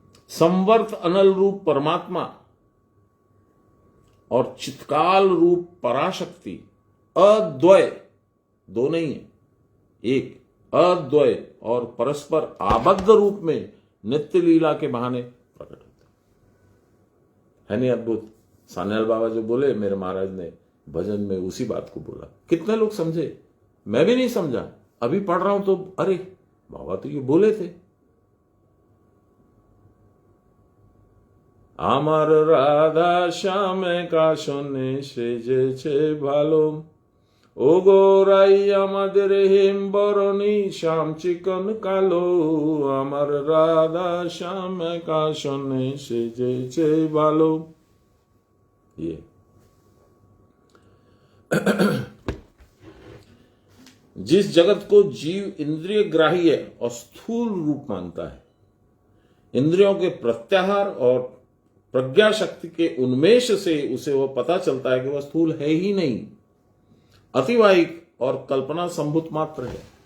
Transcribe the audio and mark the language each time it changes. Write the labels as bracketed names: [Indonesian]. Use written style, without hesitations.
[Hindi] संवर्त अनल रूप परमात्मा और चित्काल रूप पराशक्ति अद्वय, दो नहीं है, एक, अद्वय और परस्पर आबद्ध रूप में नित्य लीला के बहाने प्रकट होते है। नहीं अद्भुत? सान्याल बाबा जो बोले मेरे महाराज ने भजन में उसी बात को बोला। कितने लोग समझे? मैं भी नहीं समझा, अभी पढ़ रहा हूं तो अरे बाबा तो ये बोले थे। [Bangla] আমার রাধা শ্যামে কাশনে সেজেছে ভালো, ও গোরাই আমাদের হেম বরণী শ্যাম চিকন কালো, আমার রাধা শ্যামে কাশনে সেজেছে ভালো। [Hindi] ये जिस जगत को जीव इंद्रिय ग्राही है और स्थूल रूप मानता है, इंद्रियों के प्रत्याहार और प्रज्ञा शक्ति के उन्मेष से उसे वह पता चलता है कि वह स्थूल है ही नहीं, अतिवाहिक और कल्पना संभूत मात्र है।